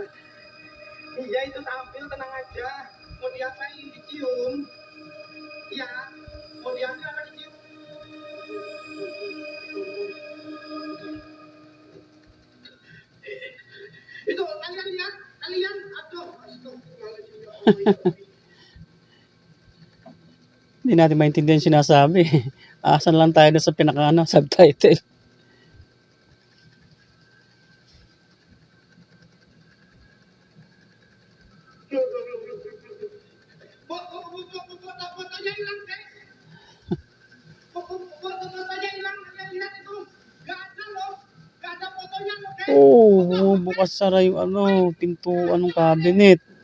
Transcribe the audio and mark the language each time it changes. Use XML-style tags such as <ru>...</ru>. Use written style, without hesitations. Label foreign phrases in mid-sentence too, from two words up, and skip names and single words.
<id>Iya itu tampil, tenang aja. Mau diapain? Dicium. Iya, mau diambil apa dicium? Itu kalian lihat, aduh,</id> <tl>Hindi natin maintindihan yung sinasabi. Asan lang tayo sa subtitle.</tl> <id>fotonya hilang, guys. Fotonya hilang, kalian lihat itu. Gak ada loh, gak ada fotonya loh, guys.</id> <tl>Bukas sara yung pintuan ng cabinet.</tl>